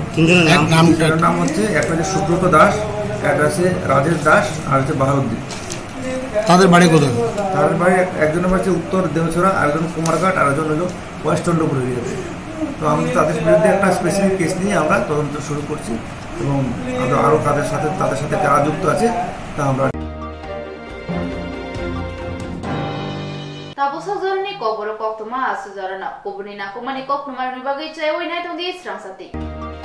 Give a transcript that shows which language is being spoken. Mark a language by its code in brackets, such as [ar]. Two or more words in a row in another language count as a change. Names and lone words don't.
[bn] নাম হচ্ছে একটা হচ্ছে সুব্রত দাস, একটা আছে রাজেশ দাস আর হচ্ছে বাহাউদ্দিন। তাদের বাড়ি কোথায়? তাদের বাড়ি একজনের বাড়ি উত্তর দেহছড়া, আরেকজন কুমারঘাট, আরেকজন হলো ওয়েস্ট চন্দ্রপুর এরিয়াতে। তো আমরা তাদের বিরুদ্ধে একটা [en] specific case [bn] নিয়ে আমরা তদন্ত শুরু করছি এবং আরও তাদের সাথে যারা যুক্ত আছে তা আমরা [trp] Tabusazorni koboro koktuma asuzarana kobuni nakumani koknumar nibagay chay oy nai tong di srang sati.